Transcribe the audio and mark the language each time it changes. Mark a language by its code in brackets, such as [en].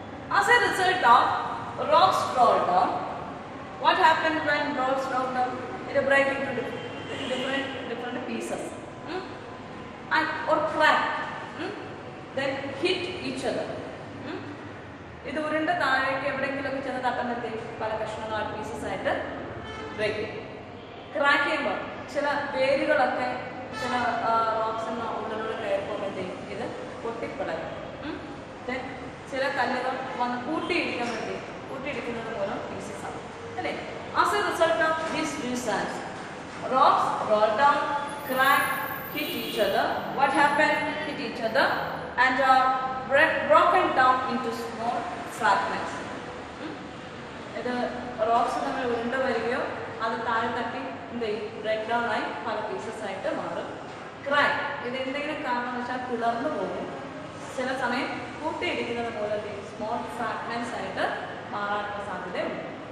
[en] As a result of rocks roll down, what happens when rocks roll down? It break into different pieces, and or crack, then hit each other. [ml] ഇത് ഉരുണ്ട താഴേക്ക് എവിടെയെങ്കിലുമൊക്കെ ചെന്ന് തട്ടുമ്പോഴത്തേക്ക് പല കഷ്ണങ്ങളായിട്ട് pieces ആയിട്ട് break ചെയ്യും. ക്രാക്ക് ചെയ്യുമ്പോൾ ചില വേരുകളൊക്കെ ചില റോക്സിന് ഉള്ളിലൂടെ കയറിപ്പോകുമ്പോഴത്തേക്കും ഇത് പൊട്ടിപ്പിളയും. ദെൻ ചില കല്ലുകൾ വന്ന് കൂട്ടിയിടിക്കുന്നത് മൂലം പീസസ് ആവും അല്ലേ. [en] As a result of this nuisance, rocks roll down, crack, hit each other. What happened? Hit each other and are broken down into small fragments. [ml] ഇത് റോക്സ് നമ്മൾ ഉരുണ്ട വരികയോ അത് താഴെ തട്ടി എന്ത് ചെയ്യും, ബ്രേക്ക് ഡൗൺ ആയി പല പീസസ് ആയിട്ട് മാറും. ക്രാക്ക് ഇത് എന്തെങ്കിലും കാരണം വെച്ചാൽ പിളർന്നു പോകും. ചില സമയം കൂട്ടിയിടിക്കുന്നത് പോലെ സ്മോൾ ഫ്രാഗ്മെന്റ്സ് ആയിട്ട് മാറാനുള്ള സാധ്യതയുണ്ട്.